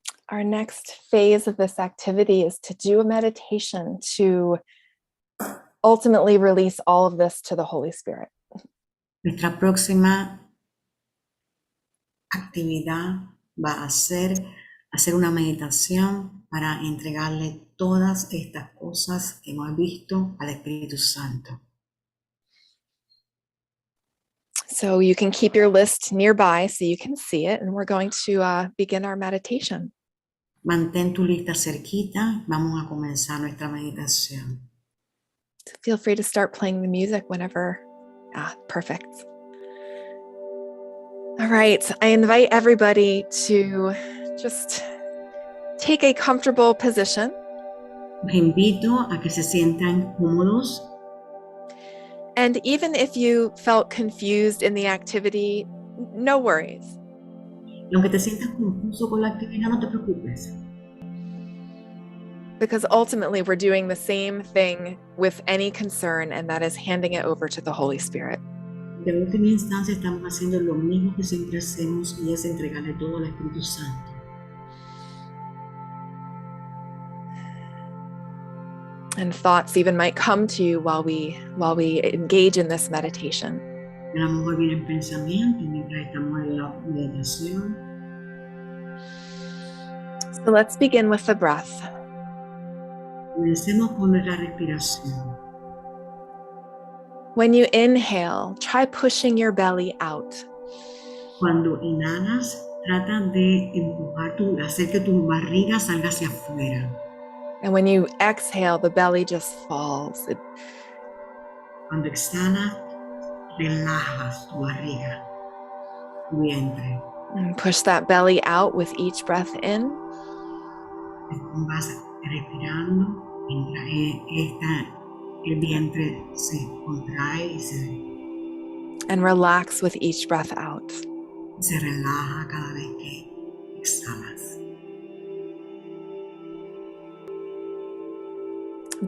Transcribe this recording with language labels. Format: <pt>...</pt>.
<en>Our next phase of this activity is to do a meditation to ultimately release all of this to the Holy Spirit.</en> <es>Nuestra próxima actividad va a ser hacer una meditación para entregarle todas estas cosas que hemos visto al Espíritu Santo.</es> <en>So you can keep your list nearby so you can see it, and we're going to begin our meditation.</en> <es>Mantén tu lista cerquita, vamos a comenzar nuestra meditación.</es> <en>So feel free to start playing the music whenever. Perfect. All right, I invite everybody to just take a comfortable position.</en> <es>Los invito a que se sientan cómodos.</es> <en>And even if you felt confused in the activity, no worries.</en> <es>Y aunque te sientas confuso con la actividad, no te preocupes.</es> <en>Because ultimately we're doing the same thing with any concern, and that is handing it over to the Holy Spirit.</en> <es>De última instancia estamos haciendo lo mismo que siempre hacemos, y es entregarle todo al Espíritu Santo.</es> <en>And thoughts even might come to you while we engage in this meditation.</en> <es>A lo mejor vienen pensamientos mientras estamos en la meditación.</es> <en>So let's begin with the breath.</en> <es>Comencemos con nuestra respiración.</es> <en>When you inhale, try pushing your belly out.</en> <es>Cuando inhalas, trata de empujar hacer que tu barriga salga hacia afuera.</es> <en>And when you exhale, the belly just falls.</en> <es>Cuando exhalas, relajas tu barriga, tu vientre.</es> <en>And push that belly out with each breath in.</en> <es>Vas respirando, mientras el vientre se contrae y</es> <en>and relax with each breath out.</en> <es>Se relaja cada vez que exhalas.</es>